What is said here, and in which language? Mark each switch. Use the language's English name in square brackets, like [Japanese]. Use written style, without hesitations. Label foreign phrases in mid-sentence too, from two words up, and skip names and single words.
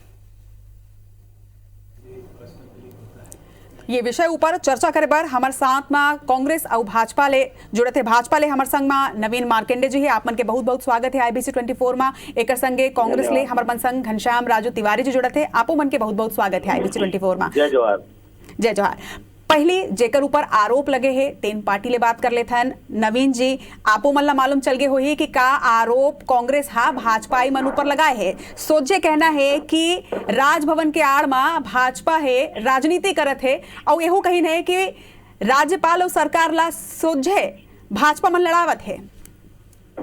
[Chhattisgarhi] ये विषय ऊपर चर्चा करे बर हमारे साथ में कांग्रेस और भाजपा ले जुड़े थे। भाजपा ले हमारे संग में नवीन मार्केंडे जी है। आप मन के बहुत बहुत स्वागत है IBC 24 में। एक संगे कांग्रेस ले हमारे मन संग घनश्याम राजू तिवारी जी जुड़े थे। आपो मन के बहुत बहुत स्वागत है IBC 24 में। जय जोहार। जय जोहार। पहली जेकर ऊपर आरोप लगे है तीन पार्टी ले बात कर लेते हैं। नवीन जी, आपो मन ला मालूम चल गए होही कि का आरोप कांग्रेस हा भाजपा मन ऊपर लगाए है। सोचे कहना है कि राजभवन के आड़ में भाजपा है राजनीति करत है और यहो कही है कि राज्यपाल और सरकार ला सोझे भाजपा मन लड़ावत है।